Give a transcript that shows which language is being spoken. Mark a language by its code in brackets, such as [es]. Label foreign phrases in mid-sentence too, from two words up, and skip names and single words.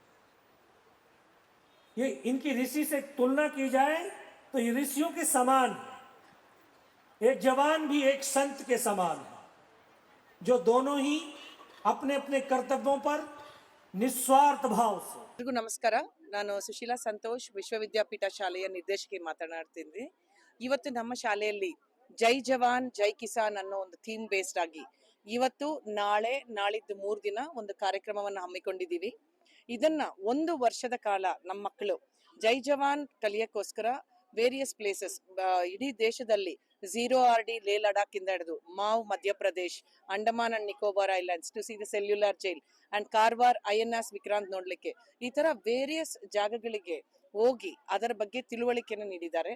[hi] ये इनकी ऋषि से तुलना की जाए तो ये ऋषियों के समान है। एक जवान भी एक संत के समान है, जो दोनों ही अपने अपने कर्तव्यों पर निस्वार्थ भाव से। [kn] ಎಲ್ರಿಗೂ ನಮಸ್ಕಾರ. ನಾನು ಸುಶೀಲಾ ಸಂತೋಷ್, ವಿಶ್ವವಿದ್ಯಾಪೀಠ ಶಾಲೆಯ ನಿರ್ದೇಶಕಿ ಮಾತನಾಡ್ತಿದ್ದೀನಿ. ಇವತ್ತು ನಮ್ಮ ಶಾಲೆಯಲ್ಲಿ ಜೈ ಜವಾನ್ ಜೈ ಕಿಸಾನ್ ಅನ್ನೋ ಒಂದು [en] theme based [kn] ಆಗಿ ಇವತ್ತು ನಾಳಿದ್ದು 3 ದಿನ ಒಂದು ಕಾರ್ಯಕ್ರಮವನ್ನು ಹಮ್ಮಿಕೊಂಡಿದ್ದೀವಿ. ಇದನ್ನ 1 ವರ್ಷದ ಕಾಲ ನಮ್ಮ ಮಕ್ಕಳು ಜೈ ಜವಾನ್ ಕಲಿಯಕ್ಕೋಸ್ಕರ [en] various places [kn] ಇಡೀ ದೇಶದಲ್ಲಿ 0RD ಲೇ ಲಡಾಖ್ ಇಂದ ಹಿಡಿದು ಮಾವ್ ಮಧ್ಯಪ್ರದೇಶ್, ಅಂಡಮಾನ್ ಅಂಡ್ ನಿಕೋಬಾರ್ ಐಲ್ಯಾಂಡ್ಸ್ [en] to see the Cellular Jail [kn] ಅಂಡ್ ಕಾರ್ವಾರ್ INS ವಿಕ್ರಾಂತ್ ನೋಡ್ಲಿಕ್ಕೆ, ಈ ತರ ವೇರಿಯಸ್ ಜಾಗಗಳಿಗೆ ಹೋಗಿ ಅದರ ಬಗ್ಗೆ ತಿಳುವಳಿಕೆಯನ್ನು ನೀಡಿದ್ದಾರೆ.